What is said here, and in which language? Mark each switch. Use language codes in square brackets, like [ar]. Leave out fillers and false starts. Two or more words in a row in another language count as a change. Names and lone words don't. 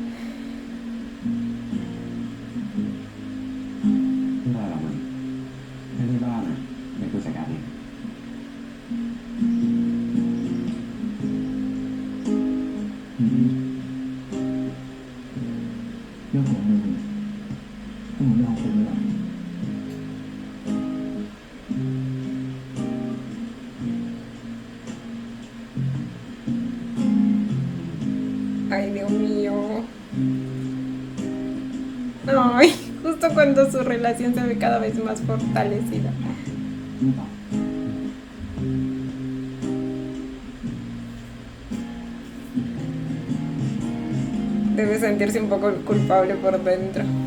[th] ไม่เป็นไรหรอกมันแค่ที่บ้านอะเดี๋ยวกูจัดการเอง อืมเรื่องของมึงก็เหมือนเรื่องของกูนี่แหละ [es] Ay, Dios mío. Ay, justo cuando su relación se ve cada vez más fortalecida. [th] รู้ป่ะ [es] Debe sentirse un poco culpable por dentro.